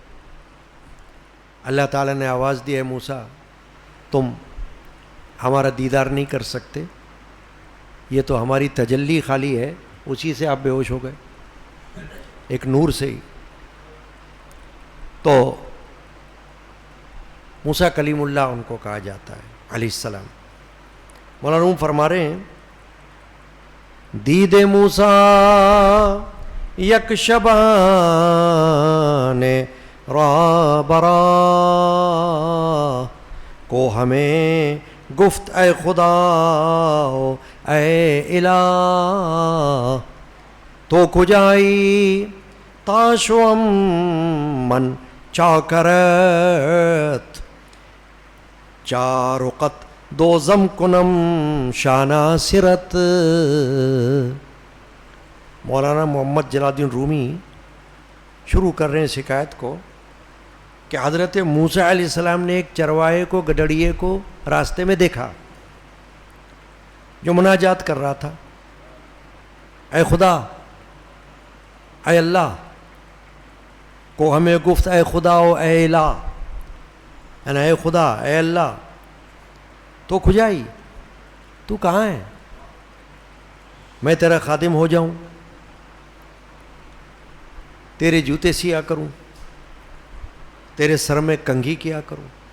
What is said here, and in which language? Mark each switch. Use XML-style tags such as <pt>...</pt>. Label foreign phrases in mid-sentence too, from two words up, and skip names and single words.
<ur>اللہ تعالیٰ نے آواز دی، ہے موسیٰ تم ہمارا دیدار نہیں کر سکتے، یہ تو ہماری تجلی خالی ہے، اسی سے آپ بے ہوش ہو گئے، ایک نور سے ہی. تو موسیٰ کلیم اللہ ان کو کہا جاتا ہے علیہ السلام. مولانا روم فرما رہے ہیں</ur> <fa>دید موسیٰ یک شبان را برا کو ہمیں گفت اے خدا اے الہ تو کجائی تاشوم من چاکرت چارقت دوزم کنم شانہ سرت.</fa> <ur>مولانا محمد جلال الدین رومی شروع کر رہے ہیں شکایت کو کہ حضرت موسیٰ علیہ السلام نے ایک چرواہے کو، گڈریے کو راستے میں دیکھا جو مناجات کر رہا تھا، اے خدا، اے اللہ</ur> <fa>کو ہمیں گفت اے خدا و اے الہ،</fa> <ur>یعنی اے خدا، اے اللہ</ur> <fa>تو کھجائی،</fa> <ur>تو کہاں ہے، میں تیرا خادم ہو جاؤں، تیرے جوتے سیا کروں، تیرے سر میں کنگھی کیا کروں.</ur>